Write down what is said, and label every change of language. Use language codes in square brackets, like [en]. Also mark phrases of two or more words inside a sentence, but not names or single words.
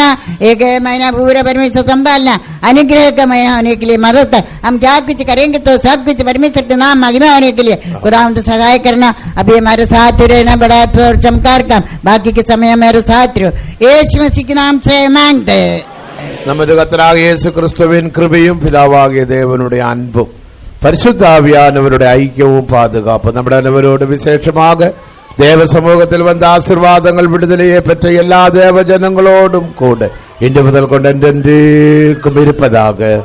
[hi] एक महीना पूरा परमेश्वर संभालना, अनुग्रह का महीना होने के लिए मदद कर। हम क्या कुछ करेंगे तो सब कुछ परमेश्वर के नाम महिमा होने के लिए खुदा हम तो सहाय करना। अभी हमारे साथ रहना बड़ा और चमत्कार का बाकी के समय हमारे साथ रहो यीशु मसीह के नाम से मांगते हैं। [ta] நமது கர்த்தராகிய இயேசு கிறிஸ்துவின் கிருபையும் பிதாவாகிய தேவனுடைய அன்பும் பரிசுத்த ஆவியானவருடைய ஐக்கியமும் பாதுகாப்பு നമ്മുടെ அனைவரோடு விசேஷமாக தேவ சமூகத்தில் வந்த ஆசீர்வாதங்கள் விடுதலையை பெற்ற எல்லா தேவ ஜனங்களோடும் கூட இன்று முதல் கொண்டு என்றென்றைக்கும் இருப்பதாக.